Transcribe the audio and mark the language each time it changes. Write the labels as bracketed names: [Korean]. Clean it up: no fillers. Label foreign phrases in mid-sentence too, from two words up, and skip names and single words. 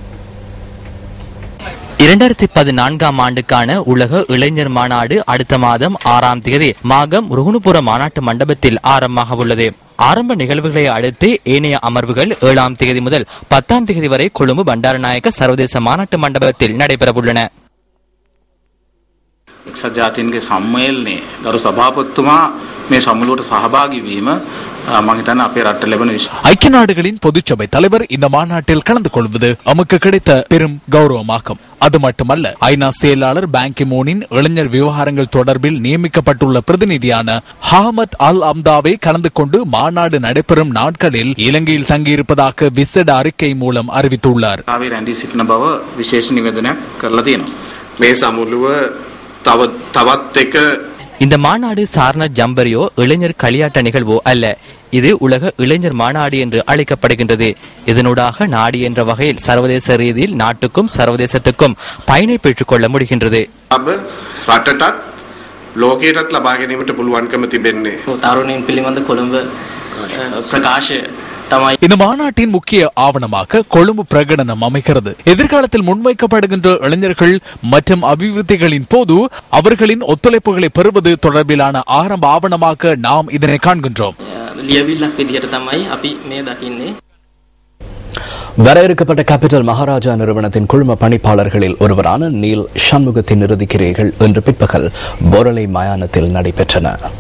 [Tamil] 2014ஆம் ஆண்டுக்கான உலக இளைஞர் மாநாடு அடுத்த மாதம் 6ஆம் தேதி மாகம் ருகுணுபுர மாநாட்டு மண்டபத்தில் ஆரம்பமாக உள்ளது. ஆரம்ப நிகழ்வுகளை அடுத்து ஏனைய அமர்வுகள் 7ஆம் தேதி முதல் 10ஆம் தேதி வரை கொழும்பு பண்டாரநாயக்க சர்வதேச மாநாட்டு மண்டபத்தில் நடைபெறவுள்ளன. [Sinhala] එක්සත් ජාතීන්ගේ සම්මේලනයේ ගරු සභාපතිතුමා මේ සම්මුලුවට සහභාගී වීම මම හිතන්නේ අපේ රටට ලැබෙන [Tamil] ஐக்கிய நாடுகளின் பொதுச்சபை தலைவர் இந்த மாநாட்டில் கலந்து கொள்வது நமக்கு கிடைத்த பெரும் கௌரவமாகும். அது மட்டுமல்ல, ஐநா செயலாளர் பான் கி மூனின் இளைஞர் விவகாரங்கள் தொடர்பில் நியமிக்கப்பட்டுள்ள பிரதிநிதியான ஹாமத் அல் அம்தாவை கலந்து கொண்டு மாநாடு நடைபெறும் நாட்களில் இலங்கையில் தங்கியிருப்பதாக விசேட அறிக்கை மூலம் அறிவித்துள்ளார். [Sinhala] රැඳී සිටින බව විශේෂ නිවේදනයක් කරලා තියෙනවා. මේ සමුළුව තවත් එක [Tamil] இந்த மாநாடு சாரண ஜம்பரியோ இளைஞர் களியாட்ட நிகழ்வோ அல்ல. இது உலக இளைஞர் மாநாடு என்று அழைக்கப்படுகின்றது. இதனூடாக நாடு என்ற வகையில் சர்வதேச ரீதியில் நாட்டுக்கும் சர்வதேசத்துக்கும் பயனை பெற்றுக் கொள்ள முடிகின்றது. [Sinhala] රටටත් ලෝකයටත් ලබා ගැනීමට පුළුවන්කම තිබෙන්නේ. තරුණයින් පිළිබඳ කොළඹ ප්‍රකාශය [Tamil] இந்த மாநாட்டின் முக்கிய ஆவணமாக கொழும்பு பிரகடனம் அமைகிறது. எதிர்காலத்தில் முன்வைக்கப்படுகின்ற இளைஞர்கள் மற்றும் அபிவிருத்திகளின் போது அவர்களின் ஒத்துழைப்புகளை பெறுவது தொடர்பிலான ஆரம்ப ஆவணமாக நாம் இதனை காண்கின்றோம். வரையறுக்கப்பட்ட கேபிட்டல் மகாராஜா நிறுவனத்தின் குழும பணிப்பாளர்களில் ஒருவரான நீல் சண்முகத்தின் இறுதிக்கிரியைகள் இன்று பிற்பகல் போரலை மயானத்தில் நடைபெற்றன.